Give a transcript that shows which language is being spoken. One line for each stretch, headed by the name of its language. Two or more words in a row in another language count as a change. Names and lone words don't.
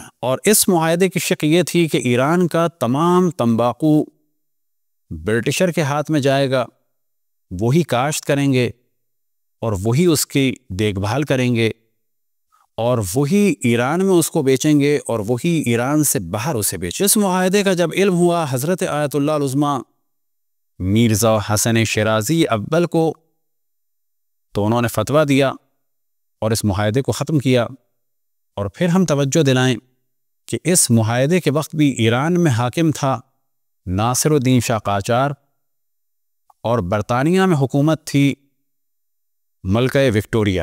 Urdu: اور اس معاہدے کی شق یہ تھی کہ ایران کا تمام تمباکو برٹشر کے ہاتھ میں جائے گا، وہی کاشت کریں گے اور وہی اس کی دیکھ بھال کریں گے، اور وہی ایران میں اس کو بیچیں گے اور وہی ایران سے باہر اسے بیچیں. اس معاہدے کا جب علم ہوا حضرت آیت اللہ العظمیٰ میرزا حسن شیرازی اول کو، تو انہوں نے فتویٰ دیا اور اس معاہدے کو ختم کیا. اور پھر ہم توجہ دلائیں کہ اس معاہدے کے وقت بھی ایران میں حاکم تھا ناصر الدین شاہ قاجار، اور برطانیہ میں حکومت تھی ملکہ وکٹوریہ۔